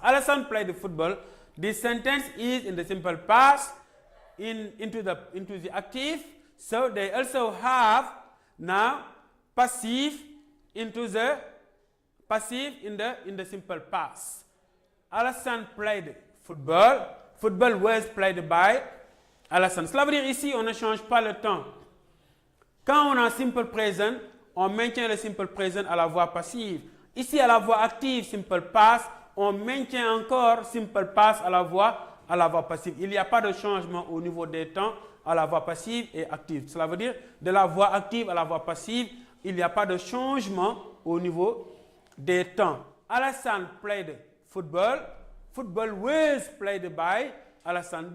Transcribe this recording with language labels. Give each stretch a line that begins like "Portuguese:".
English: Alison played the football. This sentence is in the simple past into the active. So they also have now passive into the passive in the simple past. Alison played football. Football was played by Alison.
French: Cela veut dire ici on ne change pas le temps. Quand on a simple present, on maintient le simple present à la voix passive. Ici, à la voix active, simple past, on maintient encore simple past à la voix passive. Il n'y a pas de changement au niveau des temps à la voix passive et active. Cela veut dire de la voix active à la voix passive, il n'y a pas de changement au niveau des temps.
English: Alassane played football. Football was played by Alassane.